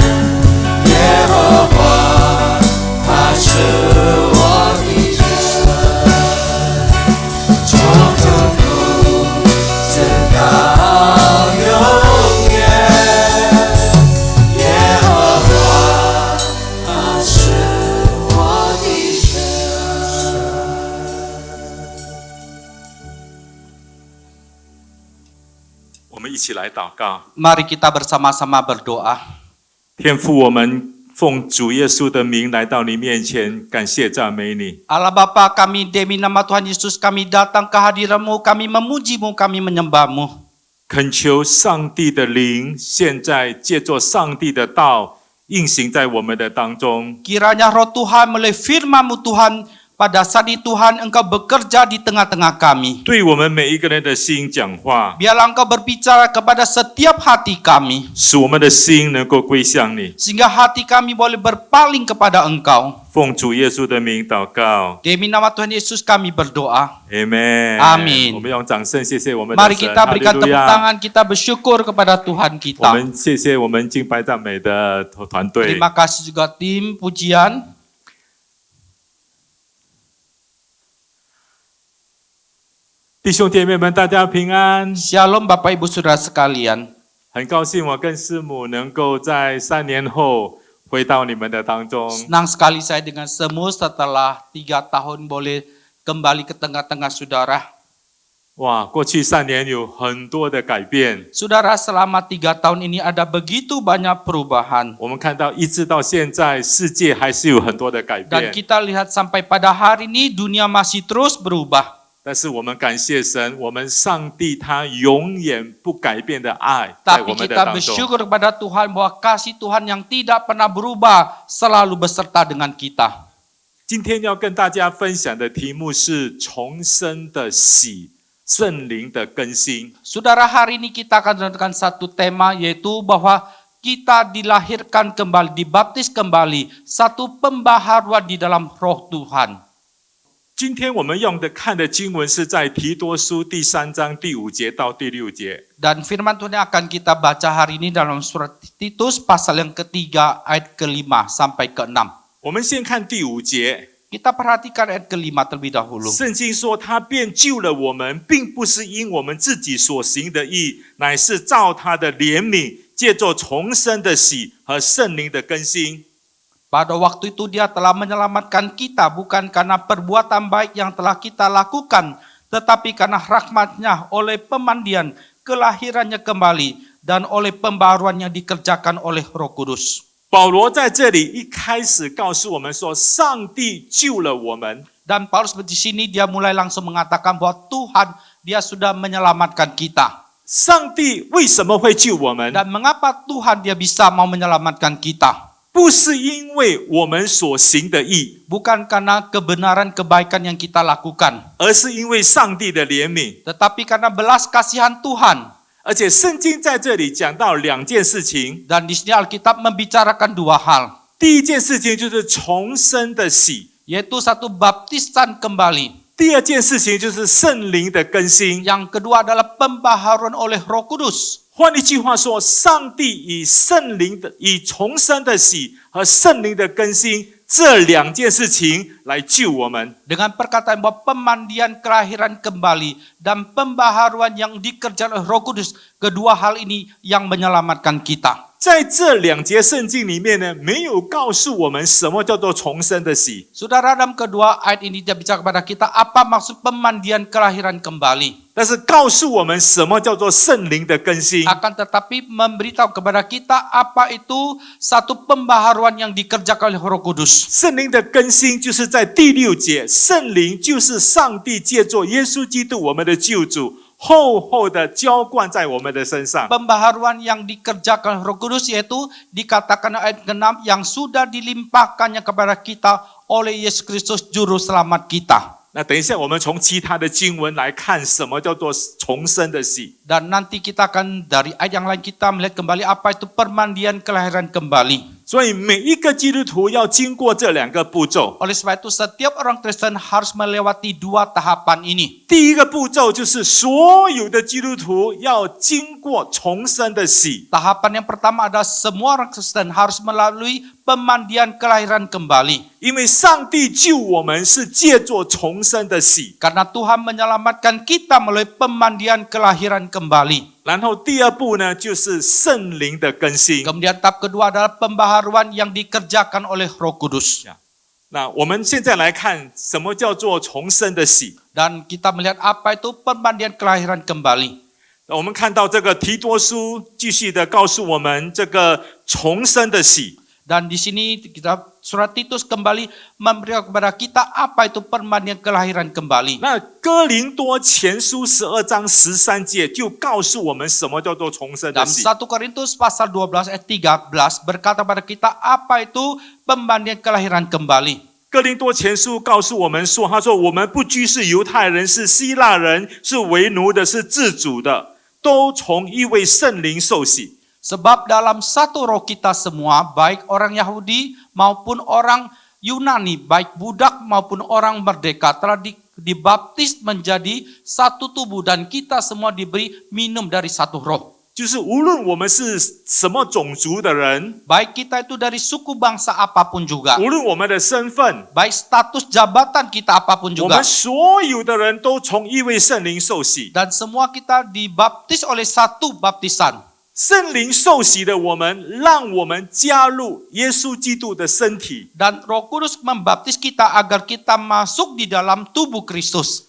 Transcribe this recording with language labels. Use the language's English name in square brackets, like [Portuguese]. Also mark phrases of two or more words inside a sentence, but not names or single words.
[Chinese] 耶和华，他是我的神，从亘古直到永远。耶和华，他是我的神。我们一起来祷告。 [Indonesian] Mari kita bersama-sama berdoa. [Chinese] 天父，我们奉主耶稣的名来到你面前，感谢赞美你。 [Indonesian] Allah Bapa, kami demi nama Tuhan Yesus kami datang ke hadirat-Mu, kami memuji-Mu, kami menyembah-Mu. [Chinese] 恳求上帝的灵，现在借着上帝的道运行在我们的当中。 [Indonesian] Kiranya roh Tuhan melalui firman-Mu Tuhan, pada saat ini Tuhan Engkau bekerja di tengah-tengah kami. [Chinese] 对我们每一个人的心讲话， [Indonesian] Biarlah Engkau berbicara kepada setiap hati kami, [Chinese] 使我们的心能够归向你。 [Indonesian] sehingga hati kami boleh berpaling kepada Engkau. [Chinese] 奉主耶稣的名祷告 [Indonesian] Demi nama Tuhan Yesus kami berdoa. [Chinese] ，Amen。 [Indonesian] Amin [Chinese] 我们用掌声谢谢我们的 [Indonesian] Mari [Chinese] 神， [Indonesian] kita berikan [Chinese] 哈利路 [Indonesian] tepuk [Chinese] 亚。 [Indonesian] tangan, kita bersyukur kepada Tuhan [Chinese] 我 [Indonesian] kita. [Chinese] 们谢谢我们敬拜赞美的团队。 [Indonesian] Terima kasih juga tim pujian. [Chinese] 弟兄姐妹们，大家平安。 [Indonesian] Shalom Bapak Ibu Saudara sekalian. [Chinese] 很高兴我跟师母能够在3年后回到你们的当中。 [Indonesian] Senang sekali saya dengan semua setelah 3 tahun boleh kembali ke tengah-tengah saudara. [Chinese] 哇，过去3年有很多的改变， [Indonesian] Saudara, selama 3 tahun ini ada begitu banyak perubahan. [Chinese] 我们看到一直到现在，世界还是有很多的改 [Indonesian] Dan [Chinese] 变。 [Indonesian] kita lihat sampai pada hari ini dunia masih terus berubah. [Chinese] 但是我们感谢神，我们上帝他永远不改变的爱在 [Indonesian] Tapi [Chinese] 我们的 [Indonesian] kita [Chinese] 当中。 [Indonesian] bersyukur kepada Tuhan bahwa kasih Tuhan yang tidak pernah berubah selalu beserta dengan kita. [Chinese] 今天要跟大家分享的题目是重生的喜，圣灵的更新。 [Indonesian] Saudara, hari ini kita akan menentukan satu tema, yaitu bahwa kita dilahirkan kembali, dibaptis kembali, satu pembaharuan di dalam roh Tuhan. [Chinese] 今天我们用的看的经文是在提多书第3章第5节到第6节。 [Indonesian] Dan firman Tuhan yang akan kita baca hari ini dalam surat Titus pasal yang ketiga ayat ke-5 sampai ke-6. [Chinese] 我们先看第5节。 [Indonesian] Kita perhatikan ayat ke-5 terlebih dahulu. [Chinese] 圣经说他便救了我们，并不是因我们自己所行的义，乃是照他的怜悯，借着重生的喜和圣灵的更新。 [Indonesian] Pada waktu itu dia telah menyelamatkan kita bukan karena perbuatan baik yang telah kita lakukan, tetapi karena rahmat-Nya oleh pemandian, kelahirannya kembali, dan oleh pembaharuan yang dikerjakan oleh Roh Kudus. [Chinese] 保罗在这里一开始告诉我们说，上帝救了我们。 [Indonesian] Dan Paulus di sini dia mulai langsung mengatakan bahwa Tuhan dia sudah menyelamatkan kita. [Chinese] 上帝为什么会救我们？ [Indonesian] Dan mengapa Tuhan dia bisa mau menyelamatkan kita? [Chinese] 不是因为我们所行的义， [Indonesian] Bukan karena kebenaran kebaikan yang kita lakukan, [Chinese] 而是因为上帝的怜悯。 [Indonesian] tetapi karena belas kasihan Tuhan. [Chinese] 而且圣经在这里讲到2件事情， [Indonesian] Dan di sini Alkitab membicarakan 2 hal, [Chinese] 第一件事情就是重生的喜， [Indonesian] yaitu satu baptisan kembali. [Chinese] 第二件事情就是圣灵的更新。 [Indonesian] Yang kedua adalah pembaharuan oleh Roh Kudus. [Chinese] 换一句话说，上帝以重生的喜和圣灵的更新这2件事情来救我们。 [Indonesian] Dengan perkataan bahwa pemandian kelahiran kembali dan pembaharuan yang dikerjakan oleh Roh Kudus, kedua hal ini yang menyelamatkan kita. [Chinese] 在这2节圣经里面呢，没有告诉我们什么叫做重生的喜， [Indonesian] Saudara, dalam kedua ayat ini dia bicara kepada kita apa maksud pemandian kelahiran kembali. [Chinese] 但是告诉我们什么叫做圣灵的更新。 [Indonesian] Akan tetapi memberitahu kepada kita apa itu satu pembaharuan yang dikerjakan oleh Roh Kudus. [Chinese] 圣灵的更新就是在第6节，圣灵就是上帝借着耶稣基督我们的救主， 厚厚的浇灌在我们的身上。 [Indonesian] Pembaharuan yang dikerjakan Roh Kudus yaitu dikatakan ayat 6 yang sudah dilimpahkannya kepada kita oleh Yesus Kristus juru selamat kita. [Chinese] 那等一下，我们从其他的经文来看，什么叫做重生的喜。 [Indonesian] Dan nanti kita akan dari ayat yang lain kita melihat kembali apa itu permandian kelahiran kembali. [Chinese] 所以每一个基督徒要经过这两个步骤。 [Indonesian] Oleh sebab itu setiap orang Kristen harus melewati dua tahapan ini. [Chinese] 第一个步骤就是所有的基督徒要经过重生的喜。 [Indonesian] Tahapan yang pertama adalah semua orang Kristen harus melalui pemandian kelahiran kembali. [Chinese] 因为上帝救我们是借着重生的喜。 [Indonesian] Karena Tuhan menyelamatkan kita melalui pemandian kelahiran kembali. [Chinese] 然后第二步呢，就是圣灵的更新。 [Indonesian] Kemudian tahap kedua adalah pembaharuan yang dikerjakan oleh Roh Kudus. [Chinese] 那我们现在来看，什么叫做重生的喜？ [Indonesian] Dan kita melihat apa itu pemandian kelahiran kembali. [Chinese] 我们看到这个提多书继续的告诉我们这个重生的喜。 [Indonesian] Dan di sini kita surat Titus kembali memberikan kepada kita apa itu permandian kelahiran kembali. [Chinese] 那哥林多前书12章13节就告诉我们什么叫做重生的 [Indonesian] Dalam [Chinese] 喜。 [Indonesian] 1 Korintus pasal 12 ayat 13 berkata pada kita apa itu pemandian kelahiran kembali. [Chinese] 哥林多前书告诉我们说，他说我们不拘是犹太人，是希腊人，是为奴的，是自主的，都从一位圣灵受洗。 [Indonesian] Sebab dalam satu roh kita semua, baik orang Yahudi maupun orang Yunani, baik budak maupun orang merdeka, telah dibaptis menjadi satu tubuh dan kita semua diberi minum dari satu roh. [Chinese] 就是无论我们是什么种族的人， [Indonesian] Baik kita itu dari suku bangsa apapun juga, [Chinese] 无论我们的身份， [Indonesian] baik status jabatan kita apapun [Chinese] 我 [Indonesian] juga, [Chinese] 们所有的人都从一位圣灵受洗。 [Indonesian] dan semua kita dibaptis oleh satu baptisan. [Chinese] 圣灵受洗的我们，让我们加入耶稣基督的身体， [Indonesian] Dan Roh Kudus membaptis kita agar kita masuk di dalam tubuh Kristus.